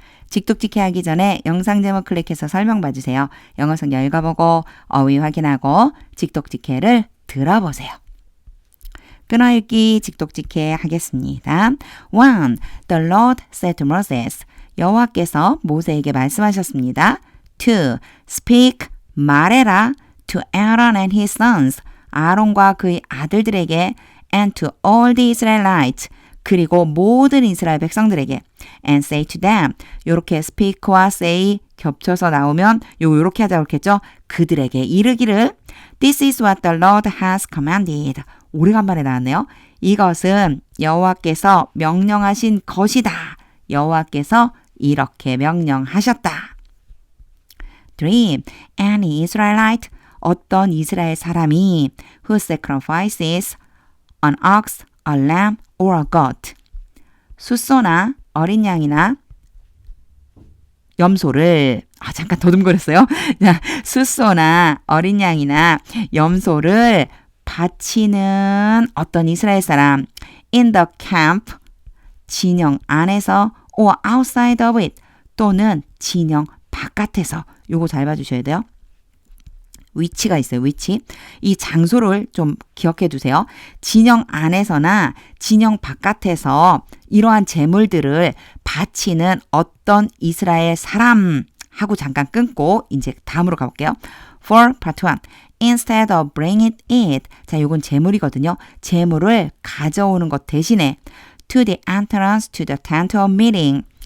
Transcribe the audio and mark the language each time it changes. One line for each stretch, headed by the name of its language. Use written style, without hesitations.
Korean: 직독직해 하기 전에 영상 제목 클릭해서 설명 봐주세요. 영어 성경 읽어보고 어휘 확인하고 직독직해를 들어보세요. 끊어읽기 직독직해 하겠습니다.
English: 1. The Lord said to Moses.
Korean: 여호와께서 모세에게 말씀하셨습니다. 2.
English: Speak,
Korean: 말해라
English: to Aaron and his sons.
Korean: 아론과 그의 아들들에게
English: and to all the Israelites.
Korean: 그리고 모든 이스라엘 백성들에게
English: and say to them.
Korean: 요렇게 speak와 say 겹쳐서 나오면 요렇게 하자고 그랬겠죠. 그들에게 이르기를
English: This is what the Lord has commanded.
Korean: 오래간만에 나왔네요. 이것은 여호와께서 명령하신 것이다. 여호와께서 이렇게 명령하셨다. 3.
English: Any Israelite,
Korean: 어떤 이스라엘 사람이
English: who sacrifices an ox, a lamb, or a goat.
Korean: 숫소나 어린 양이나 염소를 잠깐 더듬거렸어요. 숫소나 어린 양이나 염소를 바치는 어떤 이스라엘 사람
English: in the camp
Korean: 진영 안에서
English: or outside of it
Korean: 또는 진영 바깥에서 요거 잘 봐주셔야 돼요. 위치가 있어요. 위치. 이 장소를 좀 기억해 두세요. 진영 안에서나 진영 바깥에서 이러한 제물들을 바치는 어떤 이스라엘 사람 하고 잠깐 끊고 이제 다음으로 가볼게요.
English: For part 1. Instead of bringing it.
Korean: 자, 요건 제물이거든요. 제물을 가져오는 것 대신에
English: to the entrance to the tent of meeting.